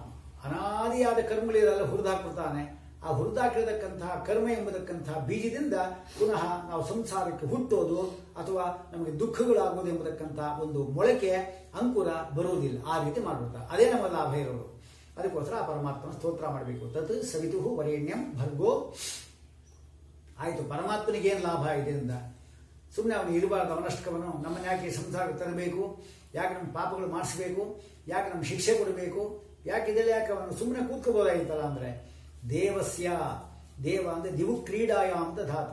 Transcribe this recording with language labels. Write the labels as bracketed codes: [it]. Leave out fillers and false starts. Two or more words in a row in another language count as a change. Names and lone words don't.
[kn] ಅನಾದಿಯಾದ ಕರ್ಮಗಳಿರಲ್ಲ ಹುರಿದು ಹಾಕ್ಬಿಡ್ತಾನೆ. ಆ ಹುರಿದಾಕಿರತಕ್ಕಂತಹ ಕರ್ಮ ಎಂಬತಕ್ಕಂತಹ ಬೀಜದಿಂದ ಪುನಃ ನಾವು ಸಂಸಾರಕ್ಕೆ ಹುಟ್ಟೋದು ಅಥವಾ ನಮಗೆ ದುಃಖಗಳಾಗೋದು ಎಂಬತಕ್ಕಂತಹ ಒಂದು ಮೊಳಕೆ ಅಂಕುರ ಬರುವುದಿಲ್ಲ. ಆ ರೀತಿ ಮಾಡ್ಬಿಡ್ತಾರೆ. ಅದೇ ನಮ್ಮ ಲಾಭ ಇರೋದು. ಅದಕ್ಕೋಸ್ಕರ ಆ ಪರಮಾತ್ಮನ ಸ್ತೋತ್ರ ಮಾಡಬೇಕು. [sa] ತತ್ ಸವಿತು ವರೇಣ್ಯಂ ಭರ್ಗೋ. [kn] ಆಯಿತು, ಪರಮಾತ್ಮನಿಗೇನು ಲಾಭ ಇದೆ ಅಂತ ಸುಮ್ಮನೆ ಅವನು ಇರಬಾರ್ದು. ಅವನಷ್ಟಕವನು ನಮ್ಮನ್ನ ಯಾಕೆ ಸಂಸಾರಕ್ಕೆ ತರಬೇಕು? ಯಾಕೆ ನಮ್ಮ ಪಾಪಗಳು ಮಾಡಿಸ್ಬೇಕು? ಯಾಕೆ ನಮ್ಮ ಶಿಕ್ಷೆ ಕೊಡಬೇಕು? ಯಾಕಿದೆಲ್ಲ ಯಾಕೆ ಅವನು ಸುಮ್ಮನೆ ಕೂತ್ಕೋಬೋದಾಗಿತ್ತಲ್ಲ. ಅಂದ್ರೆ ದೇವ ಅಂದ್ರೆ [sa] ದಿವು ಕ್ರೀಡಾಯ [kn] ಅಂತ ಧಾತು.